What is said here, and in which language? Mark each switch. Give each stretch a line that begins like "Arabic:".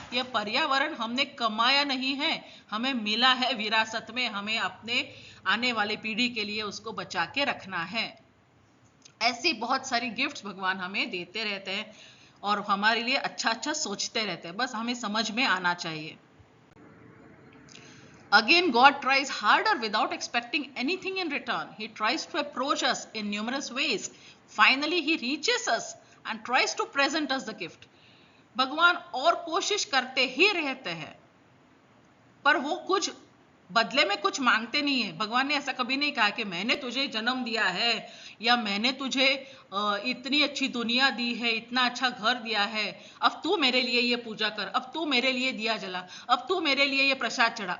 Hindi: ये पर्यावरण हमने कमाया नहीं है, हमें मिला है विरासत में, हमें अपने आने वाली पीढ़ी के लिए उसको बचा के रखना है। ऐसी बहुत सारी गिफ्ट्स भगवान हमें देते रहते हैं और हमारे लिए अच्छा अच्छा सोचते रहते हैं, बस हमें समझ में आना चाहिए।
English: Again, God tries harder without expecting anything in return. He tries to approach us in numerous ways. Finally, he reaches us and tries to present us the gift.
Hindi: भगवान और कोशिश करते ही रहते हैं, पर वो कुछ बदले में कुछ मांगते नहीं है। भगवान ने ऐसा कभी नहीं कहा कि मैंने तुझे जन्म दिया है या मैंने तुझे इतनी अच्छी दुनिया दी है, इतना अच्छा घर दिया है, अब तू मेरे लिए ये पूजा कर, अब तू मेरे लिए दिया जला, अब तू मेरे लिए ये प्रसाद चढ़ा।